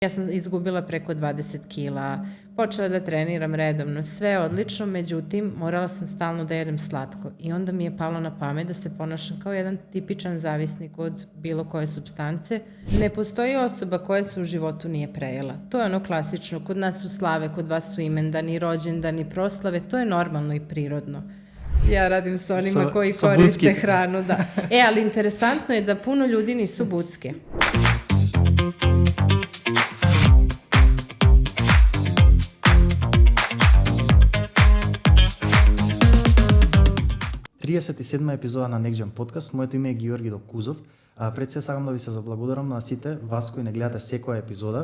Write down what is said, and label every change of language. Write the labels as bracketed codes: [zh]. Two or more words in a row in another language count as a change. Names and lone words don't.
[sr] Ja sam izgubila preko 20 kila, počela da treniram redovno, sve odlično, međutim morala sam stalno da jedem slatko i onda mi je palo na pamet da se ponašam kao jedan tipičan zavisnik od bilo koje supstance. Ne postoji osoba koja se u životu nije prejela. To je ono klasično, kod nas su slave, kod vas su imendani, rođendani, proslave, to je normalno i prirodno. Ja radim sa onima koji koriste hranu, da. Ali interesantno je da puno ljudi nisu bucke. [mk] Седма епизода на Next Gen подкаст. Моето име е Георги Докузов. Пред се сакам да ви се заблагодарам на сите вас кои не гледате секоја епизода.